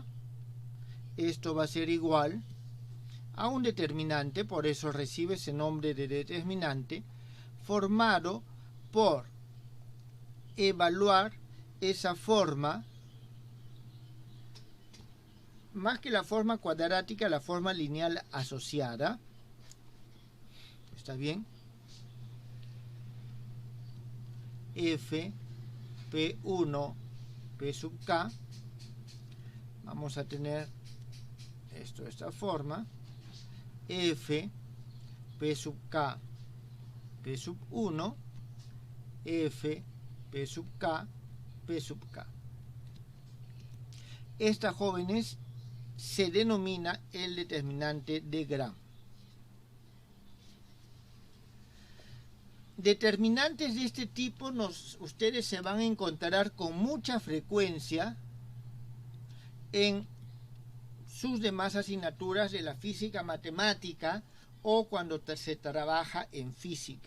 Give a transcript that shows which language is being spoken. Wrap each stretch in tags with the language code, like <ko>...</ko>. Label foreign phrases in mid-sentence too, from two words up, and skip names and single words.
<es>Esto va a ser igual a un determinante, por eso recibe ese nombre de determinante, formado por evaluar esa forma, más que la forma cuadrática, la forma lineal asociada. ¿Está bien? F, P1, P sub k. Vamos a tener esto de esta forma. F, P sub k, P sub 1, F, P sub k, P sub k. Esta, jóvenes, se denomina el determinante de Gram. Determinantes de este tipo ustedes se van a encontrar con mucha frecuencia en sus demás asignaturas de la física matemática o cuando se trabaja en física.</es>